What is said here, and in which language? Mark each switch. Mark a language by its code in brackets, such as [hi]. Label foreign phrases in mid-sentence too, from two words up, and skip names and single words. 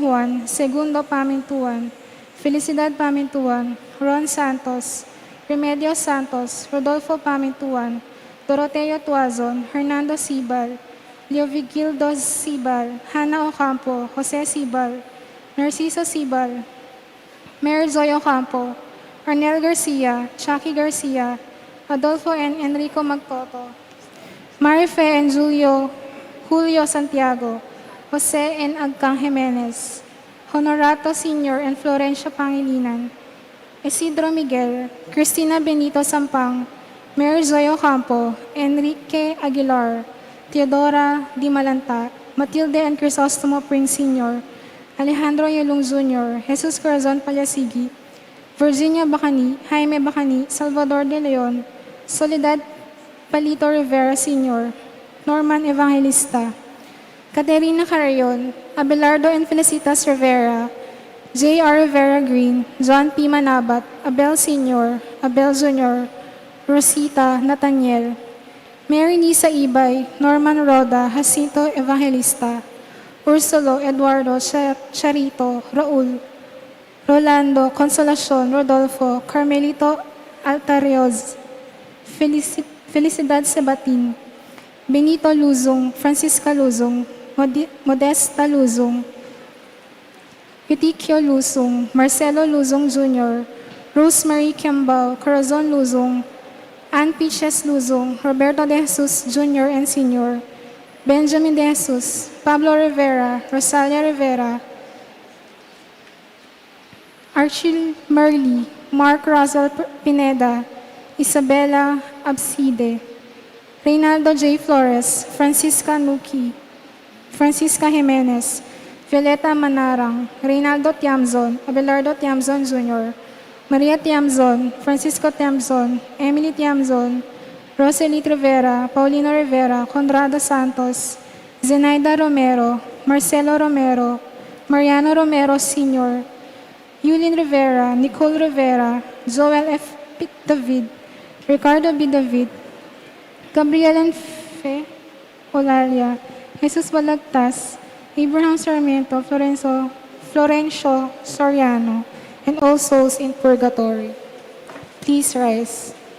[en] Juan, Segundo Pamintuan, Felicidad Pamintuan, Ron Santos, Remedios Santos, Rodolfo Pamintuan, Doroteo Tuazon, Hernando Sibal, Leovigildo Sibal, Hannah Ocampo, Jose Sibal, Narciso Sibal, Mary Joy Ocampo, Arnel Garcia, Chucky Garcia, Adolfo N. Enrico Magtoto, Marife and Julio Santiago, Jose N. Agcang Jimenez, Honorato Sr. and Florencia Pangilinan, Isidro Miguel, Cristina Benito Sampang, Mary Zoe Ocampo, Enrique Aguilar, Teodora Di Malanta, Matilde and Crisostomo Prince Sr., Alejandro Yulong Jr., Jesus Corazon Palasigi, Virginia Bacani, Jaime Bacani, Salvador De Leon, Soledad Palito Rivera Sr., Norman Evangelista, Caterina Carayon, Abelardo and Felicitas Rivera, J.R. Rivera Green, John P. Manabat, Abel Sr., Abel Jr., Rosita Nathaniel, Mary Nisa Ibay, Norman Roda, Jacinto Evangelista, Ursulo Eduardo Charito, Raul, Rolando Consolacion, Rodolfo, Carmelito Altarioz, Felicidad Sebatin, Benito Luzong, Francisca Luzong, Modesta Luzong, Eutikio Luzong, Marcelo Luzong Jr., Rosemary Kiambao, Corazon Luzong, Ann Piches Luzong, Roberto De Jesus Jr. and Sr., Benjamin De Jesus, Pablo Rivera, Rosalia Rivera, Archie Merly, Mark Rosal Pineda, Isabella Abside, Reynaldo J. Flores, Francisca Nuki, Francisca Jimenez, Violeta Manarang, Reynaldo Tiamzon, Abelardo Tiamzon Jr., Maria Tiamzon, Francisco Tiamzon, Emily Tiamzon, Rosalie Rivera, Paulino Rivera, Conrado Santos, Zenaida Romero, Marcelo Romero, Mariano Romero Sr., Yulin Rivera, Nicole Rivera, Joel F. P. David, Ricardo B. David, Gabriel F. Olalia, Jesus Balagtas, Abraham Sarmiento, Florencio Soriano, and all souls in purgatory. Please rise.